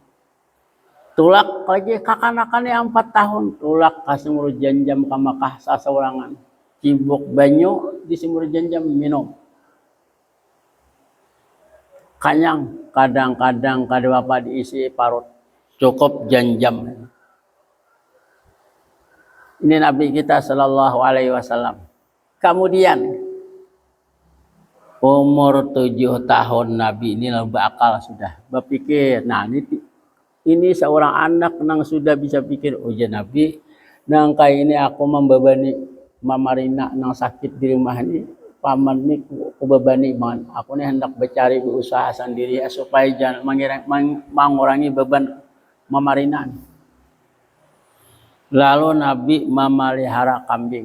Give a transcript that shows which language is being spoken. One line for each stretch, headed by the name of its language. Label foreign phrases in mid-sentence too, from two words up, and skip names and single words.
Banjar: Tulak lagi kakanakannya 4 tahun tulak kasih muru janjam ke Makkah sasawarangan. Cibuk banyu di sumur janjam minum. Kanyang kadang-kadang kada apa diisi parut. Cukup janjam. Ini Nabi kita
Arabic: sallallahu alaihi wasallam.
Indonesian: Kemudian umur 7 tahun Nabi ini lebih akal sudah. Berpikir, nah ini seorang anak yang sudah bisa pikir,
Banjar: oh ya Nabi, nang kayak ini aku membebani Mama Rina yang sakit di rumah ini paman ni kubebani man. Aku ni hendak bercari berusaha sendiri supaya jangan mengurangi beban memarinan.
Indonesian: Lalu Nabi memelihara kambing.